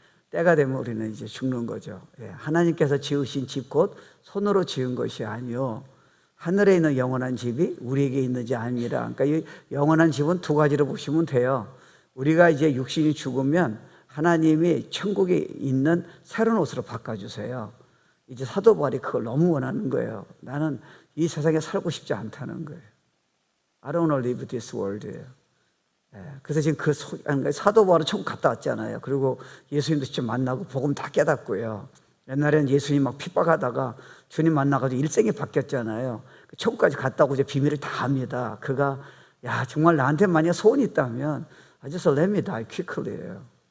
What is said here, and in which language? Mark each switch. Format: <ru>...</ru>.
<ko>때가 되면 우리는 이제 죽는 거죠. 하나님께서 지으신 집 곧 손으로 지은 것이 아니요 하늘에 있는 영원한 집이 우리에게 있는지 아니라. 그러니까 이 영원한 집은 두 가지로 보시면 돼요. 우리가 이제 육신이 죽으면 하나님이 천국에 있는 새로운 옷으로 바꿔주세요. 이제 사도 바울이 그걸 너무 원하는 거예요. 나는 이 세상에 살고 싶지 않다는 거예요.</ko> <en>I don't want to live this world예요.</en> <ko>그래서 지금 사도 바울은 천국 갔다 왔잖아요. 그리고 예수님도 직접 만나고 복음 다 깨닫고요. 옛날에는 예수님 막 핍박하다가 주님 만나가지고 일생이 바뀌었잖아요. 천국까지 갔다 오고 이제 비밀을 다 압니다. 그가 정말 나한테 만약 소원이 있다면</ko> <en>I just let me die quickly</en> <ko>예요.</ko>